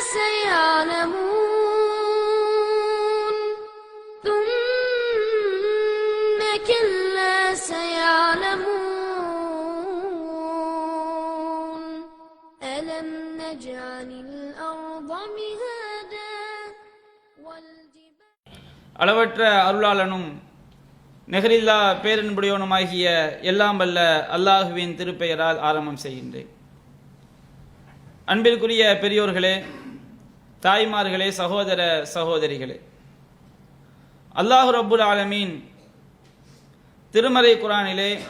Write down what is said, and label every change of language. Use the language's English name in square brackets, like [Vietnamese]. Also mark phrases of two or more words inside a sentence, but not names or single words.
[Arabic] سيعلمون ثم كلا سيعلمون ألم نجعل الأرض مهادا والجبال [Tamil] அளவற்ற அருளாளனும் நெகரில்லா பேரன்புடையவனுமாகிய எல்லாம் வல்ல அல்லாஹுவின் திருப்பெயரால் ஆரம்பம் செய்கின்றேன். அன்பிற்குரிய பெரியோர்களே, தாய்மார்களே, சகோதர சகோதரிகளே, [Arabic] الله رب العالمين [Tamil] திருமறை குர்ஆனிலே